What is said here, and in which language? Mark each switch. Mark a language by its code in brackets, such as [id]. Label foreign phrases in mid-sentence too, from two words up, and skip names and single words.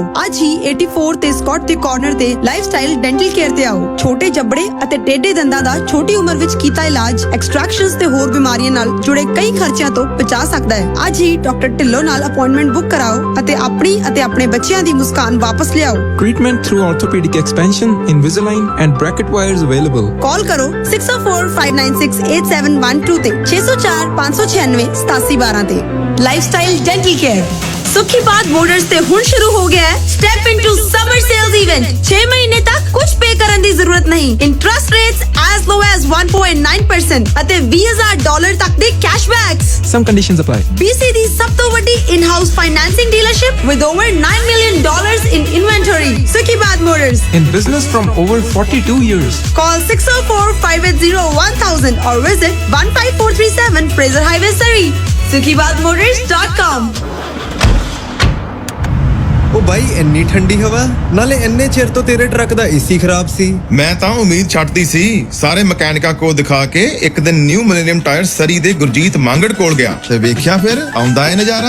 [pa] ਅੱਜ ਹੀ 84 ਤੇ ਸਕਾਟ ਦੇ ਕਾਰਨਰ ਤੇ ਲਾਈਫਸਟਾਈਲ ਡੈਂਟਲ ਕੇਅਰ ਤੇ ਆਓ। ਛੋਟੇ ਜਬੜੇ ਅਤੇ ਟੇਢੇ ਦੰਦਾਂ ਦਾ ਛੋਟੀ ਉਮਰ ਵਿੱਚ ਕੀਤਾ ਇਲਾਜ ਐਕਸਟ੍ਰੈਕਸ਼ਨਸ ਤੇ ਹੋਰ ਬਿਮਾਰੀਆਂ ਨਾਲ ਜੁੜੇ ਕਈ ਖਰਚਿਆਂ ਤੋਂ ਬਚਾ ਸਕਦਾ ਹੈ। ਅੱਜ ਹੀ ਡਾਕਟਰ ਢਿੱਲੋਂ ਨਾਲ ਅਪਾਇੰਟਮੈਂਟ ਬੁੱਕ ਕਰਾਓ ਅਤੇ ਆਪਣੀ ਅਤੇ ਆਪਣੇ ਬੱਚਿਆਂ ਦੀ ਮੁਸਕਾਨ ਵਾਪਸ ਲਿਆਓ। [en] Treatment through orthopedic expansion, Invisalign and bracket wires available. [pa] ਕਾਲ ਕਰੋ 6045968712 ਤੇ 6045968712 ਤੇ। ਲਾਈਫਸਟਾਈਲ ਡੈਂਟਲ ਕੇਅਰ। ਸੁਖੀ ਬਾਤ ਮੋਟਰਸ ਤੇ ਹੁਣ ਸ਼ੁਰੂ ਹੋ ਗਿਆ ਹੈ [en] step into summer sales event. [pa] 6 ਮਹੀਨੇ ਤੱਕ ਕੁਝ ਪੇ ਕਰਨ ਦੀ ਜ਼ਰੂਰਤ ਨਹੀਂ। [en] interest rates as low as [pa] 1.9% ਅਤੇ $20,000 ਤੱਕ ਦੇ ਕੈਸ਼ਬੈਕਸ। [en] Some conditions apply. BC [pa] ਦੀ ਸਭ ਤੋਂ ਵੱਡੀ [en] in-house financing dealership with over $9 million in inventory. [pa] ਸੁਖੀ ਬਾਤ ਮੋਟਰਸ। [en] In business from over 42 years. Call 604-580-1000 or visit 15437 Fraser Highway, Surrey. SukhiBaatMotors.com। [pa] ਉਹ ਬਾਈ ਇੰਨੀ ਠੰਡੀ ਹਵਾ, ਨਾਲੇ ਇੰਨੇ ਚਿਰ ਤੋਂ ਤੇਰੇ ਟਰੱਕ ਦਾ ਏਸੀ ਖਰਾਬ ਸੀ। ਮੈਂ ਤਾਂ ਉਮੀਦ ਛੱਡਦੀ ਸੀ। ਸਾਰੇ ਮਕੈਨਿਕਾਂ ਕੋਲ ਦਿਖਾ ਕੇ ਇੱਕ ਦਿਨ ਨਿਊ ਮਿਲੇਨੀਅਮ ਟਾਇਰ ਸਰੀ ਦੇ ਗੁਰਜੀਤ ਮੰਗੜ ਕੋਲ ਗਿਆ ਤੇ ਵੇਖਿਆ ਫਿਰ ਆਉਂਦਾ ਹੈ ਨਜ਼ਾਰਾ।